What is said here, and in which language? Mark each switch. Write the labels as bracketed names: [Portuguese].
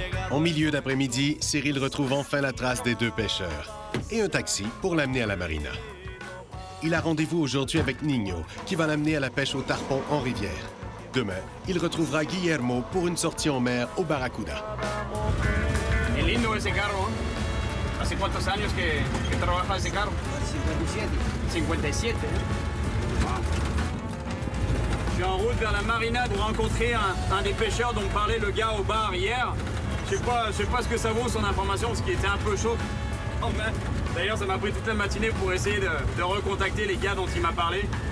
[French] En milieu d'après-midi, Cyril retrouve enfin la trace des 2 pêcheurs et un taxi pour l'amener à la marina. Il a rendez-vous aujourd'hui avec Niño, qui va l'amener à la pêche au tarpon en rivière. Demain, il retrouvera Guillermo pour une sortie en mer au Barracuda. [Spanish] Es lindo ese carro. ¿Hace cuántos años que trabaja ese carro? 57. Wow. [French] Je suis en route vers la marina pour rencontrer un des pêcheurs dont parlait le gars au bar hier. Je sais pas ce que ça vaut son information parce qu'il était un peu chaud. Oh, d'ailleurs, ça m'a pris toute la matinée pour essayer de recontacter les gars dont il m'a parlé.